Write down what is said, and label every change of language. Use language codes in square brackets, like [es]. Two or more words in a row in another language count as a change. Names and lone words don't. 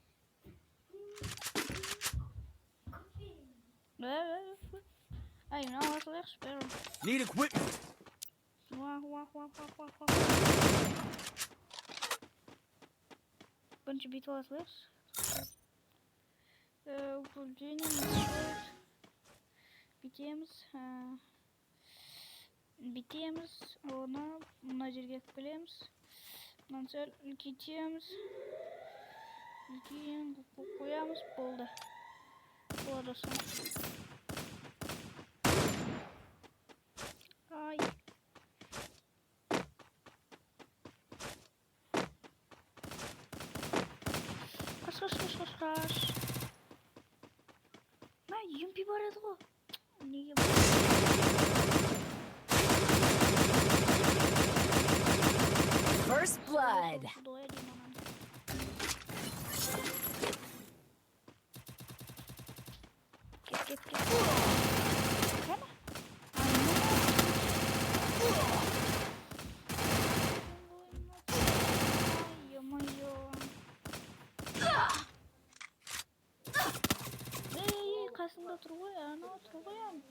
[kk] Ай, [nl] nou was het echt spelen. [en] Need equipment. Wacht. Bunch of beetles left. [kk] BTM's, мына жерге келеміз. Мынаны сәл үлкейтеміз. Қоямыз, болды. Болады соны. Ай. Қаш. Юмпи бар еді ғой. Неге бар? [en] First blood. [kk] Кеп. Қасында тұр ғой, анау тұр ғой.